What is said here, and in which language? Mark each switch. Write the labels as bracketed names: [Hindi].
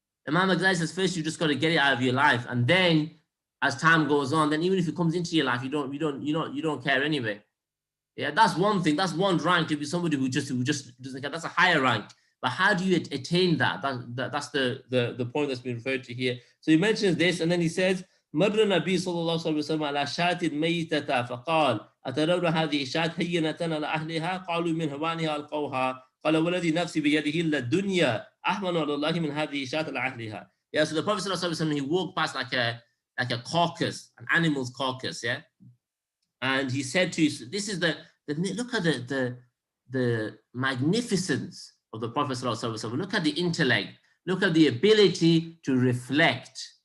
[English] Imam Ghazali says first you just got to get it out of your life, and then as time goes on, then even if it comes into your life, you don't care anyway. Yeah, that's one thing. That's one rank, to be somebody who just doesn't care. That's a higher rank. But how do you attain that? That's the point that's been referred to here. So he mentions this, and then he says, [Arabic] مر النبي صلى الله عليه وسلم على شاة ميتة فقال أترون هذه الشاة هينة على أهلها قالوا من هوانها ألقوها قال والذي نفسي بيده إلا الدنيا أحمن على الله من هذه الشاة على أهلها. [English] Yeah, so the Prophet صلى الله عليه وسلم, he walked past like a carcass, an animal's carcass, yeah, and he said to you, this is the look at the magnificence of the Prophet صلى الله عليه وسلم. Look at the intellect, look at the ability to reflect.